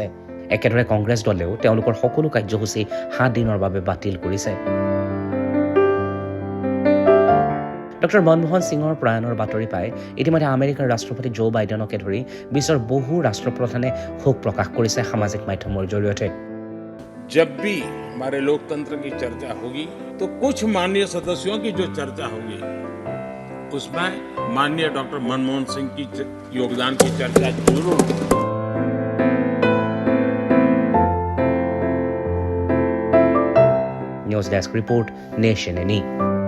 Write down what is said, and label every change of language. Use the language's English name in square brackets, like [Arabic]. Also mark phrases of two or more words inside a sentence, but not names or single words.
[Assamese] একেদৰে কংগ্ৰেছ দলেও তেওঁলোকৰ সকলো কাৰ্যসূচী ৭ দিনৰ বাবে বাতিল কৰিছে। ডক্টৰ মনমোহন সিঙৰ প্ৰয়াণৰ বাতৰি পাই ইতিমধ্যে আমেৰিকাৰ ৰাষ্ট্ৰপতি জো বাইডেনকে ধৰি বিশ্বৰ বহু ৰাষ্ট্ৰপ্ৰধানে শোক প্ৰকাশ কৰিছে সামাজিক মাধ্যমৰ জৰিয়তে। [Hindi] जब भी हमारे लोकतंत्र की चर्चा होगी तो कुछ माननीय सदस्यों की जो चर्चा होगी उसमें माननीय डॉक्टर मनमोहन सिंह की योगदान की चर्चा जरूर होगी। [English] news desk report, Nation ANI.